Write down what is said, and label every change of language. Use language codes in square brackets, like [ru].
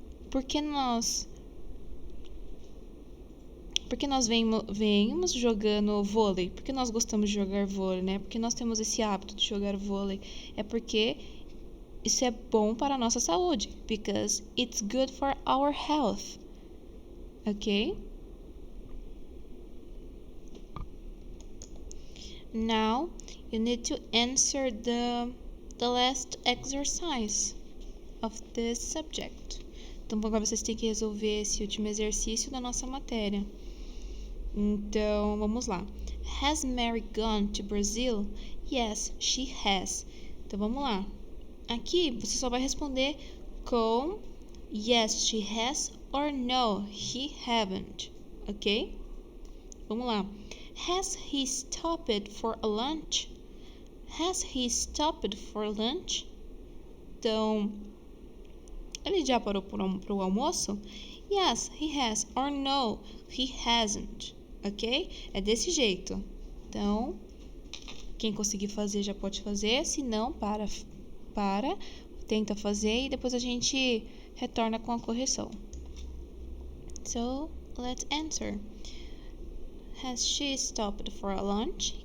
[pt] Por que nós venhamos jogando vôlei? Por que nós gostamos de jogar vôlei, né? Porque nós temos esse hábito de jogar vôlei. É porque isso é bom para a nossa saúde. [en] Because it's good for our health. Ok? Now, you need to answer the last exercise of this subject. [pt] Então, agora vocês têm que resolver esse último exercício da nossa matéria. Então, vamos lá. [en] Has Mary gone to Brazil? Yes, she has. [pt] Então, vamos lá. Aqui, você só vai responder com [en] yes, she has or no, he haven't. [pt] Ok? Vamos lá. [en] Has he stopped for a lunch? Has he stopped for lunch? [pt] Então, ele já parou para o almoço? [en] Yes, he has. Or no, he hasn't. Ok? [pt] É desse jeito. Então, quem conseguir fazer já pode fazer. Se não, para. Tenta fazer e depois a gente retorna com a correção. [en] So, let's answer. Has she stopped for a lunch?